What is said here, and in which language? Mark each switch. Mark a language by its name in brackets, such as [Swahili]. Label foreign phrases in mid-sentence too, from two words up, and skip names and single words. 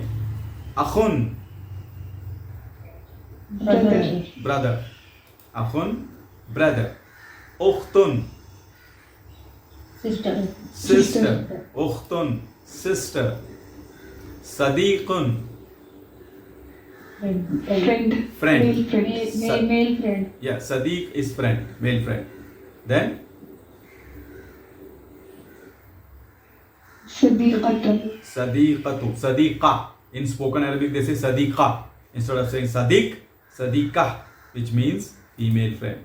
[Arabic] Akhun. [English] Brother. Brother. Akhun. Brother. Ukhtun. Sister. Sister. Ukhtun. Sister. Sadiqun. Friend. Friend. Male friend. Male friend. Yeah, Sadiq is friend, male friend. Then [Arabic] Sadiqatu. صديقةُ. صديقة. [English] In spoken Arabic they say Sadiqa. Instead of saying [Arabic] صديق، صديقة, [English] which means female friend.